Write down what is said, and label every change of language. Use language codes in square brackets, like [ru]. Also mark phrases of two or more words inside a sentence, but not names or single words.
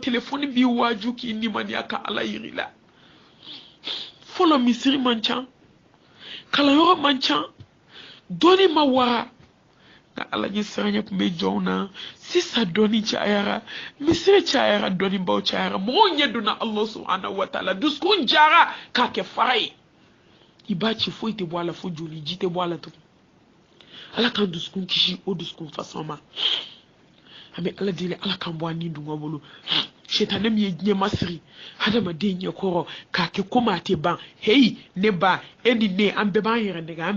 [bm] telefɔni b'i waaju k'i nimaniya ka ala yiri la fɔlɔ misiri man ca kalayɔrɔ man ca dɔnni ma wara nka ala ɲɛ siranya kun bɛ jɔnw na sisan dɔnni cayara misiri cayara dɔnnibaw cayara mɔgɔw ɲɛ donna [ar] الله سبحانه وتعالى [bm] dusukun jara k'a kɛ fara ye i b'a ci foyi tɛ bɔ a la fo joli ji tɛ bɔ a la tugun ala k'an dusukun kisi o dusukun fasɔn ma an bɛ ala deli ala k'an bɔ an ni dunga bolo shetane mi ye ɲɛma siri hadamaden ɲɛkɔrɔ k'a kɛ komi a tɛ ban heyi ne ba e ni ne an bɛɛ b'an yɛrɛ nɛgɛ an